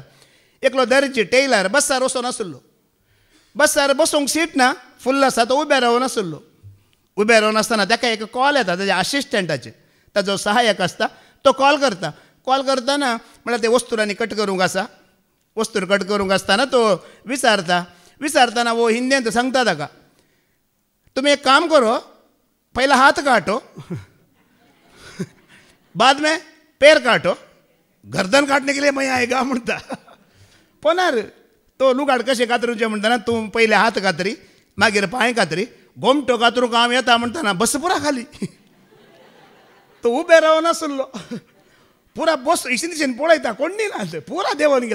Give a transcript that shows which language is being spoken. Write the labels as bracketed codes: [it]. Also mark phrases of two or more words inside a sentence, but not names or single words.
[kok] एकलो दर्जी टेलर बसार वचून आसलो. बसार बसूंक सीट ना, फुल्ल आसा. तो उबे रावून आसलो. उबे रावन आसतना ताका एक कॉल येता ताज्या असिस्टंटाचे. ताजो सहाय्यक आसता, तो कॉल करता. कॉल करतना म्हळ्यार ते वस्तूरांनी कट करूंक आसा. वस्तूर कट करूंक आसतना तो विचारतना वो हिंदींत सांगता ताका, [hi] तुम एक काम करो, पहला हाथ काटो, बाद में पैर काटो, गर्दन काटने के लिए मैं आएगा म्हणटा. [kok] पुनर तो लुगाड कशें कातरूचें म्हणटाना तूं पयले हात कातरी, मागीर पांय कातरी, गोमटो कातरूंक हांव येता म्हणटाना बस पुरा खाली. तो उबे रावन आसलो. पुरा बस इशीन दिशेन पळयता, कोण ना पुरा देंवन गेल्यात.